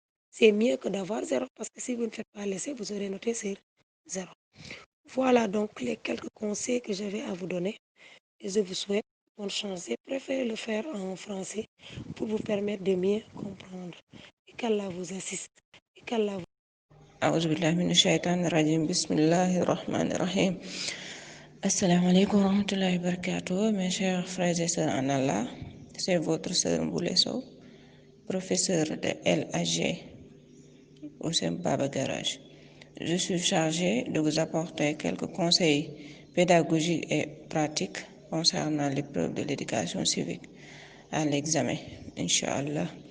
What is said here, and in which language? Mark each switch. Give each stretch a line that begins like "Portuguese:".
French: C'est mieux que d'avoir 0 parce que si vous ne faites pas l'essai, vous aurez noté sur 0. Voilà donc les quelques conseils que j'avais à vous donner et je vous souhaite bonne chance. Et préférez le faire en français pour vous permettre de mieux comprendre. Et qu'Allah vous assiste. Et qu'Allah vous...
Arabic: أعوذ بالله من الشيطان الرجيم بسم الله الرحمن الرحيم Assalamu alaikum wa rahmatullahi wa barakatuh.
French: Mes chers frères et sœurs en Allah, c'est votre sœur Mboulé Sow, professeur de LHG au sein Baba Garage. Je suis chargé de vous apporter quelques conseils pédagogiques et pratiques concernant l'épreuve de l'éducation civique à l'examen, Inch'Allah.